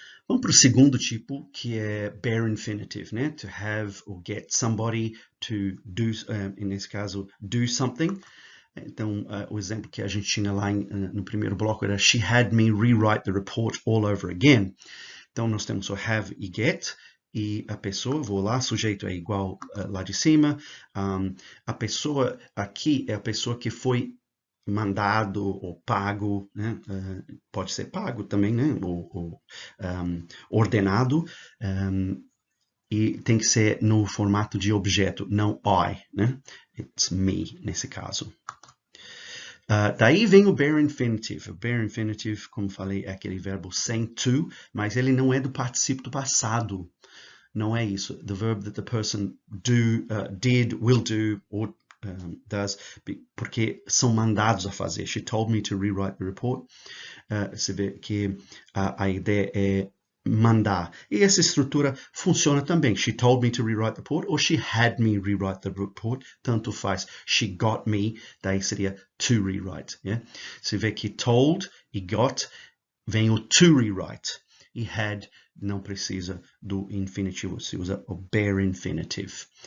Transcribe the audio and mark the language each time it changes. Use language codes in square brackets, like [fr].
[pt] Vamos para o segundo tipo, que é bare infinitive, né? [en] To have or get somebody to do, [pt] nesse caso, [en] do something. [pt] Então, o exemplo que a gente tinha lá no primeiro bloco era [en] she had me rewrite the report all over again. [pt] Então, nós temos o have e get, e a pessoa, vou lá, sujeito é igual lá de cima. A pessoa aqui é a pessoa que foi mandado ou pago, né? Pode ser pago também, né? Ou ordenado. E tem que ser no formato de objeto, não I, né? [en] It's me, [pt] nesse caso. Daí vem o bare infinitive. O bare infinitive, como falei, é aquele verbo sem to, mas ele não é do particípio do passado. Não é isso. [en] The verb that the person did, will do, or does, [pt] porque são mandados a fazer. [en] She told me to rewrite the report. [pt] Você vê que a ideia é mandar. E essa estrutura funciona também. [en] She told me to rewrite the report, or she had me rewrite the report. [pt] Tanto faz. [en] She got me, [pt] daí seria [en] to rewrite. Yeah? [pt] Você vê que told e got vem o to rewrite. E had não precisa do infinitivo, se usa o bare infinitive.